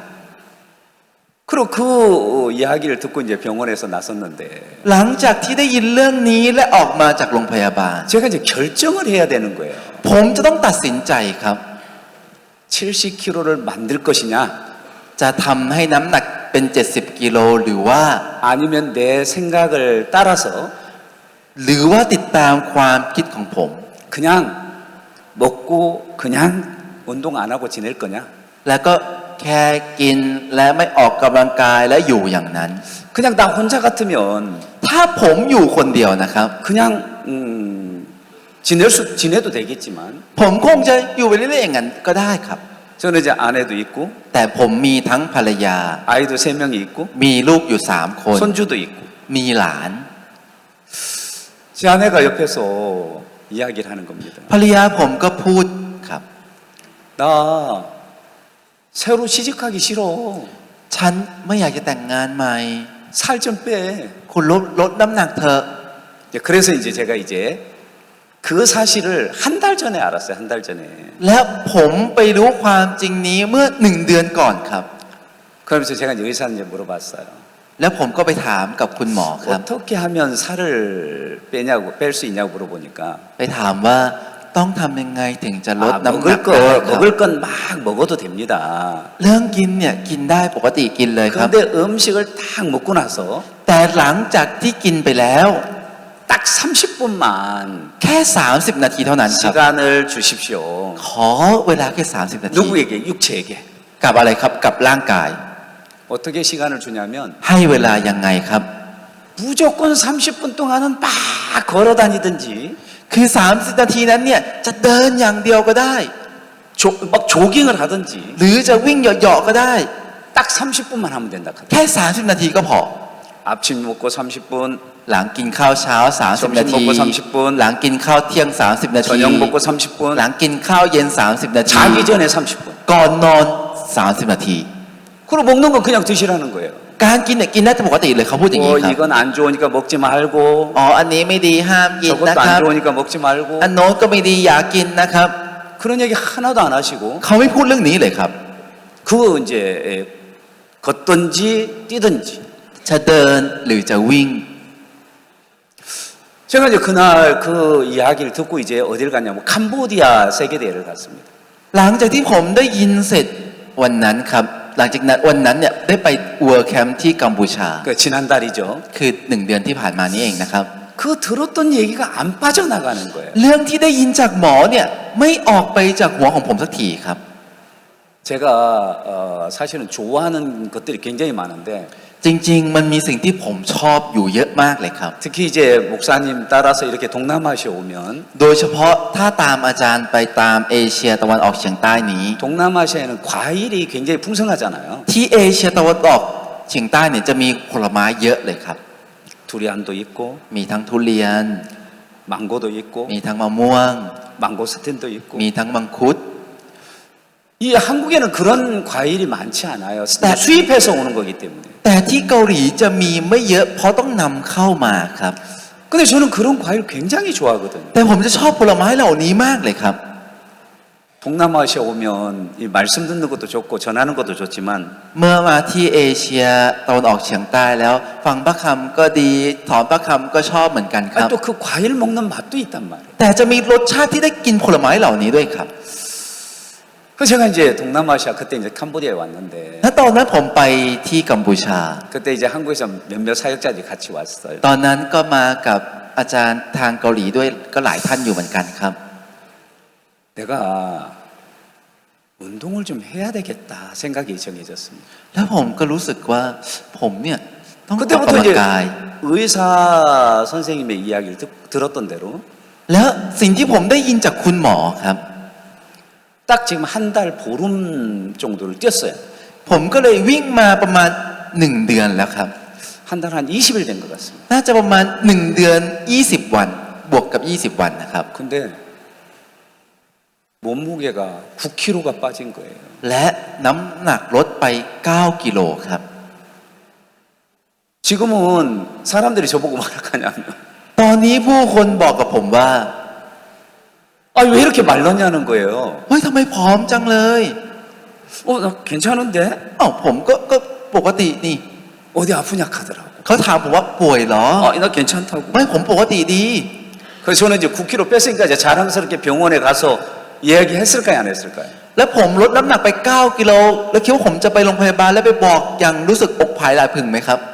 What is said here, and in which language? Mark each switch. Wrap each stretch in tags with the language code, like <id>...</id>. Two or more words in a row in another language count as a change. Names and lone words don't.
<ko>그리고 그 이야기를 듣고 이제 병원에서 나섰는데</ko> <th>หลังจากที่ได้ยินเรื่องนี้และออกมาจากโรงพยาบาล</th> <ko>제가 이제 결정을 해야 되는 거예요.</ko> <th>ผมจะต้องตัดสินใจครับ</th> <ko>70kg를 만들 것이냐</ko> <th>จะทำให้น้ำหนักเป็น 70 กิโลหรือว่า</th> <ko>아니면 내 생각을 따라서</ko> <th>หรือว่าติดตามความคิดของผม</th> <ko>그냥 먹고 그냥 운동 안 하고 지낼 거냐</ko> <th>แล้วก็แค่กินและไม่ออกกำลังกายและอยู่อย่างนั้น</th> <ko>그냥 나 혼자 같으면</ko> <th>ถ้าผมอยู่คนเดียวนะครับ</th> <ko>그냥 지내도 되겠지만</ko> <th>ผมคงจะอยู่ไปเรื่อยๆอย่างนั้นก็ได้ครับ</th> <ko>저는 이제 아내도 있고</ko> <th>แต่ผมมีทั้งภรรยา</th> <ko>아이도 3명이 있고</ko> <th>มีลูกอยู่3 คน</th> <ko>손주도 있고</ko> <th>มีหลาน</th> <ko>제 아내가 옆에서 이야기를 하는 겁니다.</ko> <th>ภรรยาผมก็พูดครับ</th> <ko>나 새로 시집가기 싫어.</ko> <th>ฉันไม่อยากจะแต่งงานใหม่</th> <ko>살 좀 빼.</ko> <th>คุณลดน้ำหนักเถอะ</th> <ko>그래서 이제 제가 이제 그 사실을 한 달 전에 알았어요. 한 달 전에.</ko> <th>แล้วผมไปรู้ความจริงนี้เมื่อ1 เดือนก่อนครับ</th> <ko>그러면서 제가 이제 의사한테 물어봤어요.</ko> <th>แล้วผมก็ไปถามกับคุณหมอครับ</th> <ko>어떻게 하면 살을 뺄 수 있냐고 물어보니까</ko> <th>ไปถามว่าต้องทำยังไงถึงจะลดน้ำหนักได้ครับ</th> <ko>먹을 건 막 먹어도 됩니다.</ko> <th>เรื่องกินเนี่ยกินได้ปกติกินเลยครับ</th> <ko>그런데 음식을 딱 먹고 나서</ko> <th>แต่หลังจากที่กินไปแล้ว</th> <ko>딱 30분만</ko> <th>แค่30 นาทีเท่านั้นครับ</th> <ko>시간을 주십시오.</ko> <th>ขอเวลาแค่30 นาที</th> <ko>누구에게? 육체에게.</ko> <th>กับอะไรครับกับร่างกาย</th> <ko>어떻게 시간을 주냐면</ko> <th>ให้เวลายังไงครับ</th> <ko>무조건 30분 동안은 막 걸어 다니든지</ko> <th>คือ 30 นาทีนั้นเนี่ยจะเดินอย่างเดียวก็ได้</th> <ko>막 조깅을 하든지</ko> <th>หรือจะวิ่งเหยาะๆก็ได้</th> <ko>딱 30분만 하면 된다.</ko> <th>แค่ 30 นาทีก็พอ</th> <ko>아침 먹고 30분,</ko> <th>หลังกินข้าวเช้า 30 นาที</th> <ko>점심 먹고 30 분</ko> <th>หลังกินข้าวเที่ยง 30 นาที</th> <ko>저녁 먹고 30분,</ko> <th>หลังกินข้าวเย็น 30 นาที</th> <ko>자기 전에 30분.</ko> <th>ก่อนนอน 30 นาที</th> <ko>그리고 먹는 건 그냥 드시라는 거예요.</ko> <th>การกินเนี่ยกินได้ปกติเลยเขาพูดอย่างนี้ครับ</th> <ko>이건 안 좋으니까 먹지 말고</ko> <th>อ๋ออันนี้ไม่ดีห้ามกินนะ</th> <ko>저것도</ko> <th>ครั</th> <ko>안</ko> <th>บ</th> <ko>좋으니까 먹지 말고</ko> <th>อันโน้นก็ไม่ดีอย่ากินนะครับ</th> <ko>그런 얘기 하나도 안 하시고</ko> <th>เขาไม่พูดเรื่องนี้เลยครับ</th> <ko>그거 이제 걷든지 뛰든지</ko> <th>จะเดินหรือจะวิ่ง</th> <ko>제가 이제 그날 그 이야기를 듣고 이제 어딜 갔냐면 캄보디아 세계대회를 갔습니다.</ko> <th>หลังจากที่ผมได้ยินเสร็จวันนั้นครับ หลังจากนั้นวันนั้นเนี่ยได้ไปเวิร์แคมป์ที่กัมพูชา</th> <ko>그 지난달이죠.</ko> <th>คือ1 เดือนที่ผ่านมานี้เองนะครับ</th> <ko>그 들었던 얘기가 안 빠져나가는 거예요.</ko> <th>เรื่องที่ได้ยินจากหมอเนี่ยไม่ออกไปจากหัวของผมสักทีครับ</th> <ko>제가 사실은 좋아하는 것들이 굉장히 많은데</ko> <th>จริง ๆ มันมีสิ่งที่ผมชอบอยู่เยอะมากเลยครับ</th> <ko>특히 이제 목사님 따라서 이렇게 동남아시아 오면</ko> <th>โดยเฉพาะถ้าตามอาจารย์ไปตามเอเชียตะวันออกเฉียงใต้นี้</th> <ko>동남아시아에는 과일이 굉장히 풍성하잖아요.</ko> <th>ที่เอเชียตะวันออกเฉียงใต้เนี่ยจะมีผลไม้เยอะเลยครับ</th> <ko>두리안도 있고</ko> <th>มีทั้งทุเรียน</th> <ko>망고도 있고</ko> <th>มีทั้งมะม่วง</th> <ko>망고스틴도 있고</ko> <th>มีทั้งมังคุด</th> <ko>이 한국에는 그런 과일이 많지 않아요. 수입해서 오는 거기 때문에.</ko> <th>แต่ที่เกาหลีจะมีไม่เยอะเพราะต้องนำเข้ามาครับ</th> <ko>근데 저는 그런 과일 굉장히 좋아하거든요.</ko> <th>แต่ผมจะชอบผลไม้เหล่านี้มากเลยครับ</th> <ko>동남아시아 오면 이 말씀 듣는 것도 좋고 전하는 것도 좋지만</ko> <th>เมื่อมาที่เอเชียตะวันออกเฉียงใต้แล้ว ฟังพระคำก็ดีถอนพระคำก็ชอบเหมือนกันครับ</th> <ko>또 그 과일 먹는 맛도 있단 말이에요.</ko> <th>แต่จะมีรสชาติที่ได้กินผลไม้เหล่านี้ด้วยครับ</th> <ko>그래서 제가 이제 동남아시아 그때 이제 캄보디아에 왔는데</ko> <th>และตอนนั้นผมไปที่กัมพูชา</th> <ko>그때 이제 한국에서 몇몇 사역자들이 같이 왔어요.</ko> <th>ตอนนั้นก็มากับอาจารย์ทางเกาหลีด้วยก็หลายท่านอยู่เหมือนกันครับ</th> <ko>내가 운동을 좀 해야 되겠다 생각이 정해졌습니다.</ko> <th>แล้วผมก็รู้สึกว่าผมเนี่ยต้องออก</th> <ko>그때부터</ko> <th>กำลัง</th> <ko>이제</ko> <th>กาย</th> <ko>의사 선생님의 이야기를 들었던 대로</ko> <th>แล้วสิ่งที่ผมได้ยินจากคุณหมอครับ</th> <ko>딱 지금 한 달 보름 정도를 뛰었어요.</ko> <th>ผมก็เลยวิ่งมาประมาณ1 เดือนแล้วครับ</th> <ko>한 달 한 20일 된 것 같습니다.</ko> <th>น่าจะประมาณ1 เดือน 20 วันบวกกับ20 วันนะครับ</th> <ko>근데 몸무게가 9kg가 빠진 거예요.</ko> <th>และน้ำหนักลดไป 9 กิโลครับ</th> <ko>지금은 사람들이 저보고 뭐라 하냐면</ko> <th>ตอนนี้ผู้คนบอกกับผมว่า</th> <ko>아, 왜 이렇게 말랐냐는 거예요.</ko> <th>เฮ้ยทำไมผอมจังเลย</th> <ko>나 괜찮은데?</ko> <th>อ้าวผมก็ปกตินี่</th> <ko>어디 아프냐 하더라고.</ko> <th>เขาถามผมว่าป่วยเหรอ</th> <ko>나 괜찮다고.</ko> <th>ไม่ผมปกติดี</th> <ko>그래서 저는 이제 9kg 뺐으니까 이제 자랑스럽게 병원에 가서 이야기했을까요, 안 했을까요?</ko> <th>แล้วผมลดน้ำหนักไป 9 กิโลแล้วคิดว่าผมจะไปโรงพยาบาลแล้วไปบอกอย่างรู้สึกอกผายหลายพึงไหมครับ</th>